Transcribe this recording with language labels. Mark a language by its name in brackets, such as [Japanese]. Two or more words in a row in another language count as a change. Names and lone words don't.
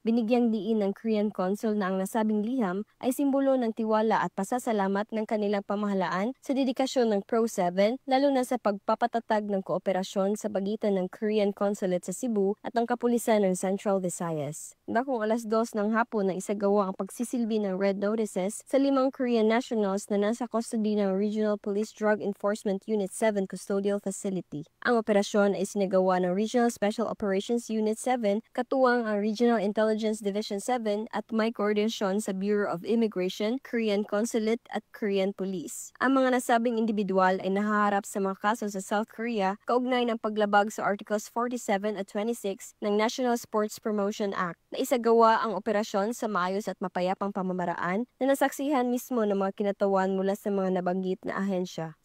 [Filipino] Binigyang diin ng Korean Consul na ang nasabing liham ay simbolo ng tiwala at pasasalamat ng kanilang pamahalaan sa dedikasyon ng Pro 7, lalo na sa pagpapatatag ng kooperasyon sa pagitan ng Korean Consulate sa Cebu at ng kapulisan ng Central Visayas. Dakong 2:00 ng hapon na isagawa ang pagsisilbi ng [English] Red Notices [Filipino] sa 5 [English] Korean nationals [Filipino] na nasa custody ng Regional Police Drug Enforcement Unit 7 Custodial Facility. Ang operasyon ay sinagawa ng Regional Special Operations Unit 7, katuwang ang Regional Intelligence Division 7 at may koordinasyon sa Bureau of Immigration, Korean Consulate at Korean Police. Ang mga nasabing individual ay nahaharap sa mga kaso sa South Korea kaugnay ng paglabag sa Articles 47 at 26 ng National Sports Promotion Act. Naisagawa ang operasyon sa maayos at mapayapang pamamaraan na nasaksihan mismo ng mga kinatawan mula sa mga nabanggit na ahensya.